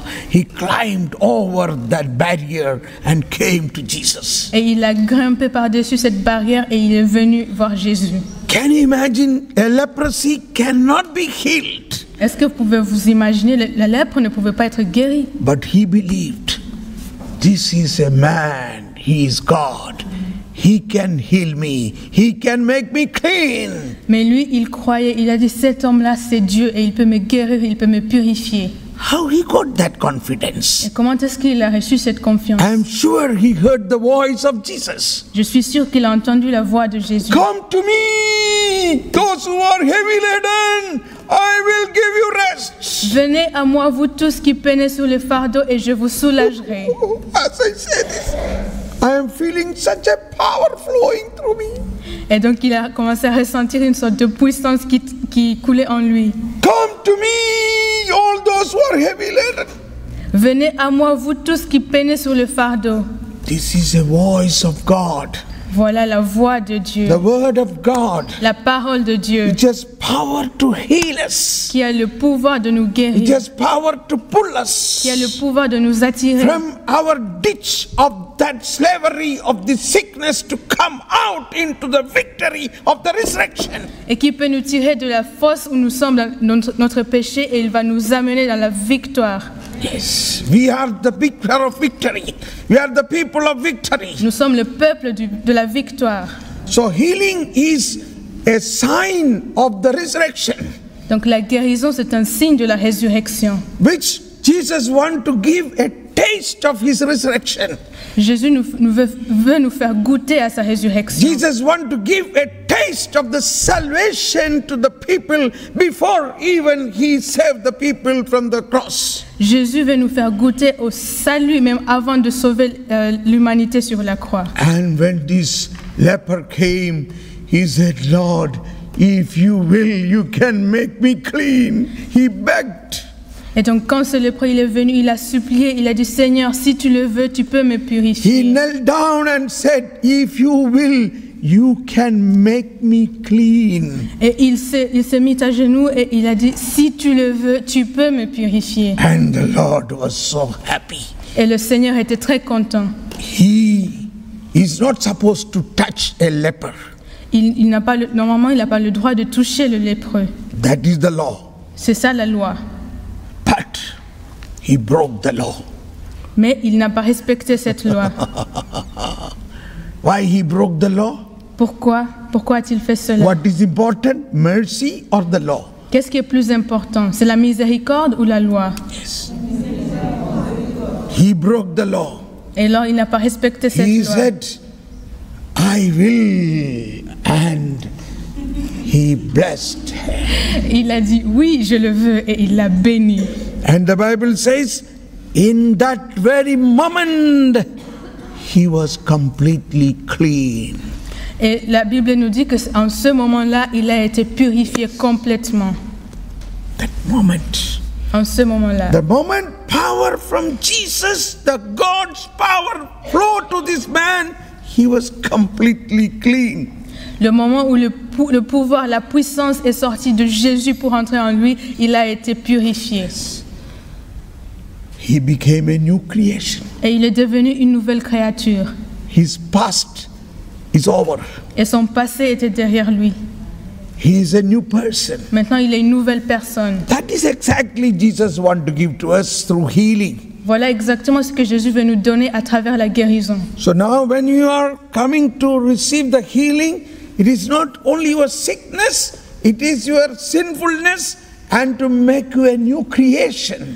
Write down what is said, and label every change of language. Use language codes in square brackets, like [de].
[en] He climbed over that barrier and came to Jesus. [fr] Et il a grimpé par-dessus cette barrière et il est venu voir Jésus. [en] Can you imagine? A leprosy cannot be healed. [fr] Est-ce que vous pouvez vous imaginer, la lèpre ne pouvait pas être guérie. [en] But he believed, this is a man, he is God. He can heal me, he can make me clean. [fr] Mais lui, il croyait, il a dit, cet homme-là, c'est Dieu et il peut me guérir, il peut me purifier. [en] How he got that confidence? [fr] Et comment est-ce qu'il a reçu cette confiance? [en] I am sure he heard the voice of Jesus. [fr] Je suis sûr qu'il a entendu la voix de Jésus. [en] Come to me, those who are heavy laden, I will give you rest. [fr] Venez à moi, vous tous qui peinez sous le fardeau, et je vous soulagerai. [en] As I said this, I am feeling such a power flowing through me. [fr] Et donc il a commencé à ressentir une sorte de puissance qui coulait en lui. [en] Come to me, all those who are heavy laden. [fr] Venez à moi, vous tous qui peinez sur le fardeau. [en] This is a voice of God. [fr] Voilà la voix de Dieu. [en] The word of God. [fr] La parole de Dieu. [en] It has power to heal us. [fr] Qui a le pouvoir de nous [en] It [fr] guérir. [en] has power to pull us [fr] Qui a le pouvoir de nous attirer. [en] from our ditch of that slavery of the sickness to come out into the victory of the resurrection. [fr] Et qui peut nous tirer de la fosse où nous sommes dans notre péché et il va nous amener dans la victoire. [en] Yes, we are the picture of victory. We are the people of victory. [fr] Nous sommes le peuple de la victoire. [en] So healing is a sign of the resurrection, [fr] Donc la guérison, c'est un signe de la résurrection. [en] which Jesus wants to give a taste of his resurrection. [fr] Jésus veut nous faire goûter à sa résurrection. [en] Jesus wants to give a taste of the salvation to the people before even he saved the people from the cross. [fr] Jésus veut nous faire goûter au salut même avant de sauver l'humanité sur la croix. [en] And when this leper came, he said, Lord, if you will, you can make me clean. He begged. [fr] Et donc quand ce lépreux il est venu, il a supplié, il a dit, Seigneur, si tu le veux, tu peux me [en] He [fr] purifier. [en] knelt down and said, if you will, you can make me clean. [fr] Et il s'est mis à genoux et il a dit, si tu le veux, tu peux me purifier. [en] And the Lord was so happy. [fr] Et le Seigneur était très content. [en] He is not supposed to touch a leper. [fr] Normalement, il n'a pas le droit de toucher le lépreux. [en] That is the law. [fr] C'est ça la loi. [en] But he broke the law. [fr] Mais il n'a pas respecté cette loi. [en] Why he broke the law? [fr] Pourquoi a-t-il fait cela? [en] What is important, mercy or the law? [fr] Qu'est-ce qui est plus important? C'est la miséricorde ou la loi? [en] Yes. He broke the law. [fr] Et alors, il n'a pas respecté cette [en] He [fr] loi. [en] said, I will, and he blessed. [fr] Il a dit, oui, je le veux, et il l'a béni. [en] And the Bible says, in that very moment, he was completely clean. [fr] Et la Bible nous dit qu'en ce moment-là, il a été purifié complètement. [en] That moment. [fr] En ce moment-là. [en] The moment power from Jesus, the God's power flowed to this man, he was completely clean. [fr] Le moment où le pouvoir, la puissance est sortie de Jésus pour entrer en lui, il a été purifié. [en] He became a new creation. [fr] Et il est devenu une nouvelle créature. [en] His past is over. [fr] Et son passé était derrière lui. [en] He is a new person. [fr] Maintenant, il est une nouvelle personne. [en] That is exactly Jesus wants to give to us through healing. [fr] Voilà exactement ce que Jésus veut nous donner à travers la guérison. [en] So now when you are coming to receive the healing, it is not only your sickness, it is your sinfulness and to make you a new creation.